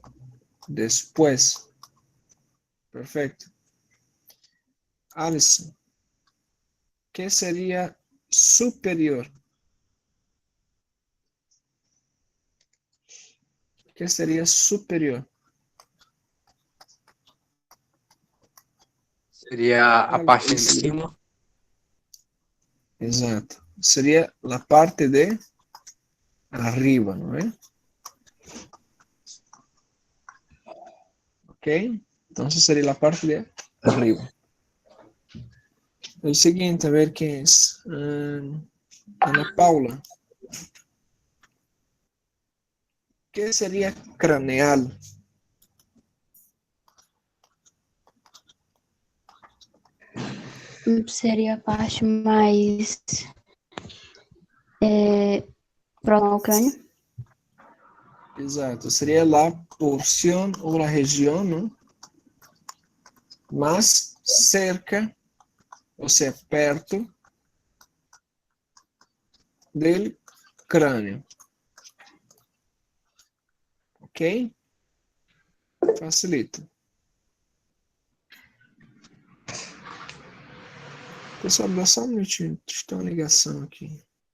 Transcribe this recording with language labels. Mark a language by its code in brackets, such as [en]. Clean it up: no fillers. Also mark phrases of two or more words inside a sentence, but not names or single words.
[es] Después. Perfecto. Alison, ¿qué sería superior? ¿Qué sería superior? [pt] Seria a parte de Alice. cima. Exato. [es] Sería la parte de arriba, ¿no es? Ok. Entonces sería la parte de arriba. El siguiente, a ver quién es. Ana Paula. ¿Qué sería craneal? [pt] Seria a parte mais próxima ao crânio. Exato. [es] Sería la porción o la región, ¿no? Más cerca, o sea, perto del cráneo. [pt] Ok? Facilita. Pessoal, dá só um minutinho. Deixa eu ter uma ligação aqui.